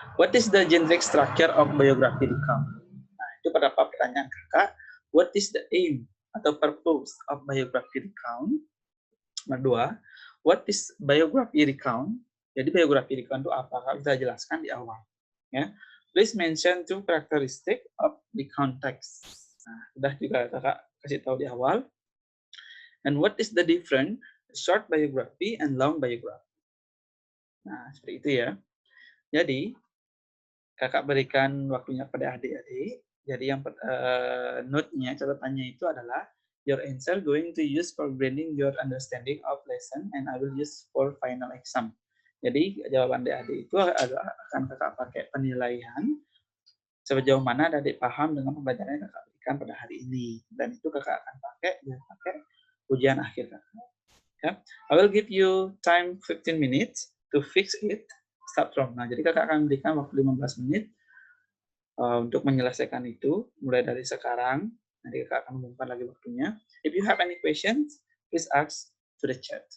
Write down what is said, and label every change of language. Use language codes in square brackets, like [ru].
[en] What is the generic structure of biography recount? [id] Nah, itu pada pertanyaan kakak. [en] What is the aim atau purpose of biography recount? [id] Nomor 2, [en] what is biography recount? [id] Jadi biography recount itu apa? Kakak bisa jelaskan di awal. [en] Ya, please mention 2 characteristic of the context. [id] Nah, sudah juga kakak kasih tahu di awal. [en] And what is the difference short biography and long biography? [id] Nah, seperti itu ya. Jadi, kakak berikan waktunya pada adik-adik. Jadi yang note-nya, catatannya itu adalah [en] your answer going to use for branding your understanding of lesson and I will use for final exam. [id] Jadi jawaban adik-adik itu akan kakak pakai penilaian sejauh mana adik paham dengan pembelajaran yang kakak berikan pada hari ini. Dan itu kakak akan pakai ujian akhir kakak. Ya. [en] I will give you time 15 minutes to fix it. Start from. [id] Nah, jadi kakak akan berikan waktu 15 menit untuk menyelesaikan itu, mulai dari sekarang. Nanti kakak akan umumkan lagi waktunya. [en] If you have any questions, please ask to the chat.